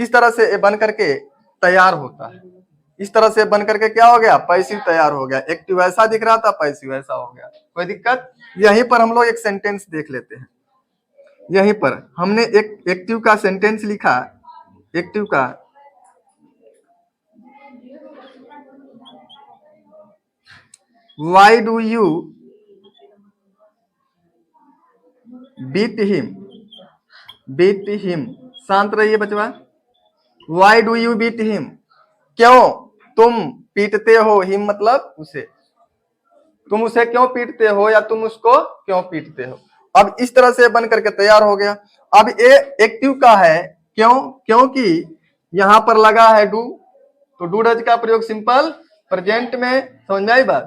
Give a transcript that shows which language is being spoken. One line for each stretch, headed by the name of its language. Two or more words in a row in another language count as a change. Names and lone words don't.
Hindi: इस तरह से बन करके तैयार होता है। इस तरह से बन करके क्या हो गया, पैसिव तैयार हो गया। एक्टिव ऐसा दिख रहा था, पैसिव ऐसा हो गया। कोई दिक्कत, यहीं पर हम लोग एक सेंटेंस देख लेते हैं। यहीं पर हमने एक एक्टिव का सेंटेंस लिखा, एक्टिव का
English: Why do you beat him? Beat him,
Hindi: शांत रहिए बचवा।
English: Why do you beat him?
Hindi: क्यों तुम पीटते हो, हिम मतलब उसे, तुम उसे क्यों पीटते हो या तुम उसको क्यों पीटते हो। अब इस तरह से बन करके तैयार हो गया। अब ये एक्टिव का है, क्यों, क्योंकि यहां पर लगा है डू, तो
English: do does
Hindi: का प्रयोग
English: simple present
Hindi: में, समझ में आई बात।